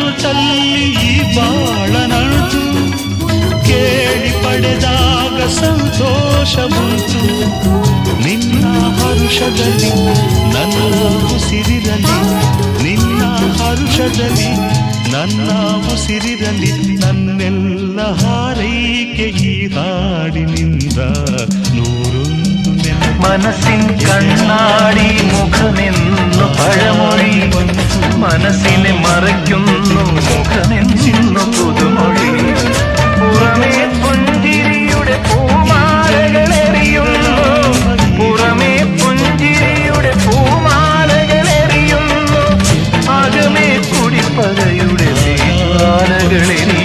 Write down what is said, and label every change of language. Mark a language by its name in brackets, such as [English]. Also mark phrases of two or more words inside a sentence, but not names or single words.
[Kannada] ತಲ್ಲಿ ಈ ಬಾಳನಂಟು ಕೇಳಿ ಪಡೆದಾಗ ಸಂತೋಷವುಂಟು ನಿನ್ನ ಹರುಷದಲ್ಲಿ ನನ್ನ ಉಸಿರಿರಲಿ ನಿನ್ನ ಹರುಷದಲ್ಲಿ ನನ್ನ ಉಸಿರಿರಲಿ ನನ್ನೆಲ್ಲ ಹಾರೈಕೆ ಈ ಹಾಡಿನಿಂದ നൂറൊന്നു [Malayalam] മനസ്സിൻ കണ്ണാടി മുഖമെന്നു പഴമൊഴി മനസ്സിനെ മറയ്ക്കുന്നു മുഖമെന്നു പുതുമൊഴി പുറമേ പുഞ്ചിരിയുടെ പൂമാലകളെറിയുന്നു പുറമേ പുഞ്ചിരിയുടെ പൂമാലകളെറിയുന്നു അകമേ കുടിപ്പകയുടെ ദീപാലകളെ